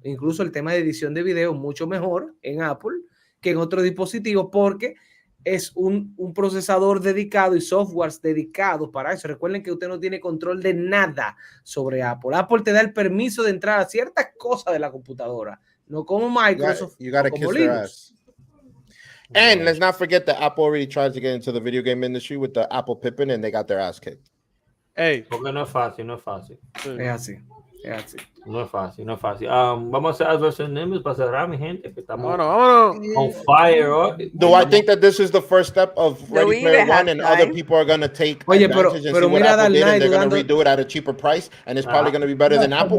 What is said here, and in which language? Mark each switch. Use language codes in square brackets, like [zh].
[es] Incluso el tema de edición de video mucho mejor en Apple que en otros dispositivos porque es un procesador dedicado y softwares dedicados para eso. Recuerden que usted no tiene control de nada sobre Apple. Apple te da el permiso de entrar a ciertas cosas de la computadora, no como Microsoft. [en] You gotta kiss their ass. And let's not forget that Apple already tried to get into the video game industry with the Apple Pippin and they got their ass kicked. [es] Hey, porque no es fácil. Es así. No es fácil. Vamos a hacer versus Nimbus para cerrar, mi gente, que estamos [en] on fire. Do I think that this is the first step of Ready Player One and other people are going to take advantage and see what Apple did and they're going to redo it at a cheaper price and it's probably going to be better than Apple?